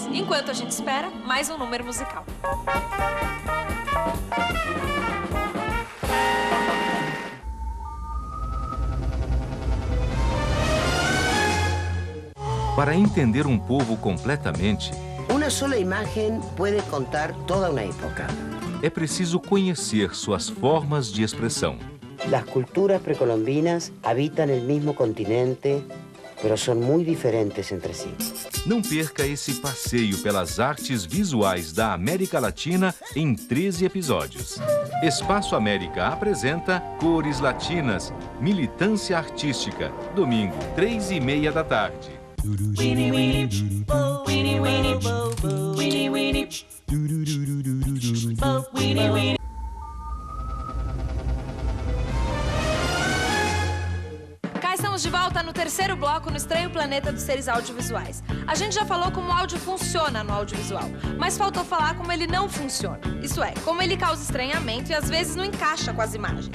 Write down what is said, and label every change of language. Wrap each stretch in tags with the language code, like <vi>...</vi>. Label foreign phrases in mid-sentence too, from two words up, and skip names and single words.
<pt>Enquanto a gente espera, mais um número musical. para entender um povo completamente,</pt> <es>Una sola imagen puede contar toda una época.</es> <pt>é preciso conhecer suas formas de expressão.</pt> <es>Las culturas precolombinas habitan el mismo continente, pero son muy diferentes entre sí.</es> <pt>Não perca esse passeio pelas artes visuais da América Latina em 13 episódios. Espaço América apresenta Cores Latinas, Militância Artística, domingo, 3h30 da tarde. Weenie weenie, bo weenie weenie, bo bo weenie weenie, bo weenie weenie. Cá estamos de volta no terceiro bloco no Estranho Planeta dos Seres Audiovisuais. A gente já falou como o áudio funciona no audiovisual, mas faltou falar como ele não funciona. Isso é, como ele causa estranhamento e às vezes não encaixa com as imagens.</pt>